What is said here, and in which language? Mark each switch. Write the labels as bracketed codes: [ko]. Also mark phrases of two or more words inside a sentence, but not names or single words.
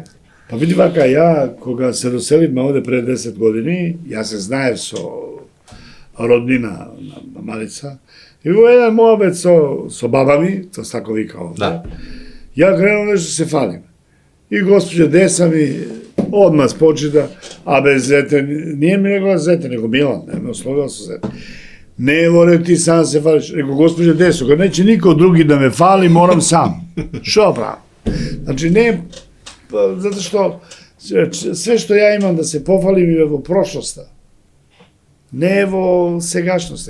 [mk] Па види вака, ја кога се доселивме овде пред 10 години, јас се знаев со роднина на Марица, и во еден моабет со баба ми, тоа тако вика овде, да. Ја кренувам нешто се фалим. И госпоđа Деса ми одма спочита, абе зете, [sr] nije mi rekla zete, nego Milan, ne me oslovila со zete. [mk] Не, море ти сам се фалиш. [sr] Реко, госпоđа Десо, кога неće нико други да ме фали, морам сам. [mk] Шо правам? Значи, не, затоа што све што ја имам да се пофалим е во прошлоста. Не во сегашноста.